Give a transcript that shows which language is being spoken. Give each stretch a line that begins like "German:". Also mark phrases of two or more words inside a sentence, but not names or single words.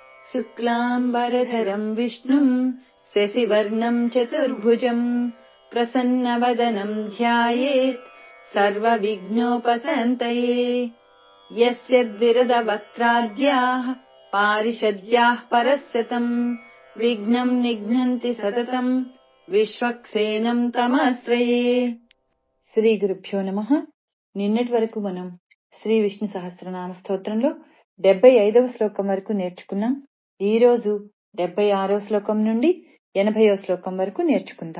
Sanskrit: शुक्लाम्बरधरम् विष्णुम् शशिवर्णम् चतुर्भुजम् प्रसन्नवदनम् ध्यायेत् सर्वविघ्नोपशान्तये। यस्य द्विरदवक्त्राद्याः पारिषद्याः परस्यतम् विघ्नम् निघ्नन्ति सततम् విశ్వక్సేనం తమాశ్రయే. శ్రీ గురుభ్యో నమః.
Telugu: నిన్నటి వరకు మనం శ్రీ విష్ణు సహస్రనామ స్తోత్రంలో 75వ శ్లోకం వరకు నేర్చుకున్నాం. ఈ రోజు 76వ శ్లోకం నుండి 80వ శ్లోకం వరకు నేర్చుకుందాం.